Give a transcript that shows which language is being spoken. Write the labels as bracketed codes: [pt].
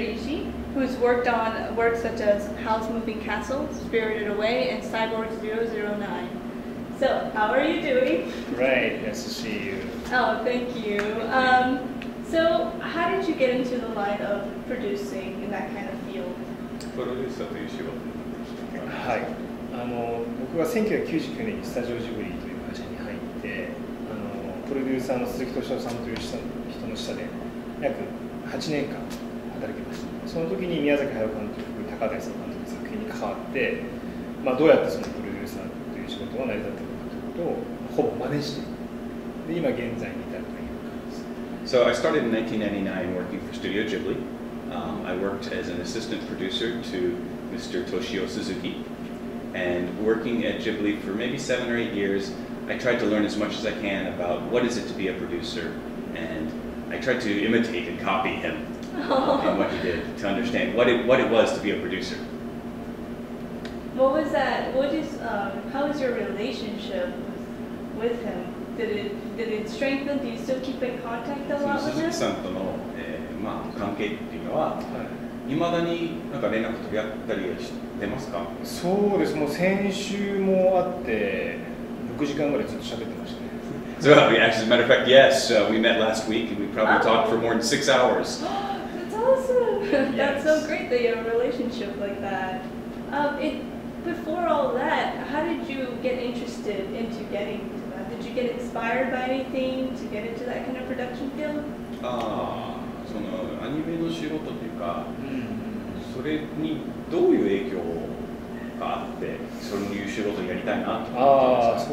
[en] Ishii, who's worked on works such as House Moving Castle, Spirited Away, and Cyborg 009. So, how are you doing? Great, nice to see you. Oh, thank you. So, how did you get into the line of producing in that kind of field? [ja] プロデューサーという仕事はい、僕は1999年にスタジオジブリという会社に入ってプロデューサーの鈴木敏夫さんという人の下で約8年間働きました。その時に宮崎駿監督、高田さん監督の作品に関わって、どうやってそのプロデューサーという仕事が成り立っているのかということをほぼ真似してで今現在に至るという感じです。 [en] So I started in 1999 working for Studio Ghibli. I worked as an assistant producer to Mr. Toshio Suzuki. And working at Ghibli for maybe 7 or 8 years, I tried to learn as much as I can about what is it to be a producer. And I tried to imitate and copy him in what he did to understand what it was to be a producer. What was that? How was your relationship with him? Did it strengthen? Do you still keep in contact a lot with him? [ja] 鈴木さんとの、関係っていうのは、未だになんか連絡取り合ったりしてますか？そうです。もう先週も会って6時間ぐらいずっと喋ってましたね。 [en] So actually, as a matter of fact, yes, we met last week and we probably talked for more than 6 hours. That's awesome. That's so great that you have a relationship like that. Before all that, how did you get interested into getting to that? Did you get inspired by anything to get into that kind of production field? [ja] そのアニメの仕事というか、それにどういう影響があってそういう仕事をやりたいなと思ってますか？